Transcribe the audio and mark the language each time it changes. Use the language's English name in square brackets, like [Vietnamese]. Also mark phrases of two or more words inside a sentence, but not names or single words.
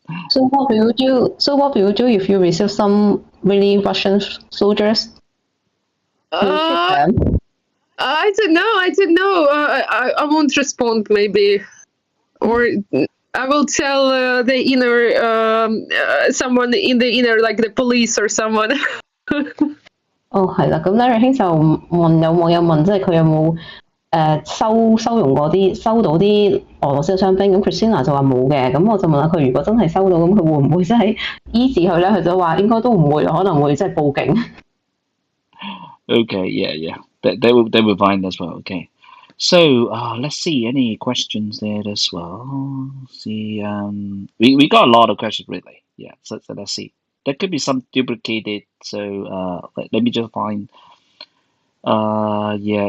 [English] So what will you do if you receive some really Russian soldiers? I don't know. I won't respond, maybe, or I will tell the inner someone in the inner, like the police or someone. [Cantonese] 係啦，咁 Larry 兄就問有網友問，即係佢有冇收到啲俄羅斯嘅傷兵，咁 Kristina 就話冇嘅，咁我就問下佢，如果真係收到，咁佢會唔會真係醫治佢咧？佢就話應該都唔會，可能會即係報警。 [English] Okay, yeah. They will find as well. Okay. So let's see any questions there as well. See, we got a lot of questions really. Yeah. So let's see. There could be some duplicated. So let me just find. Yeah.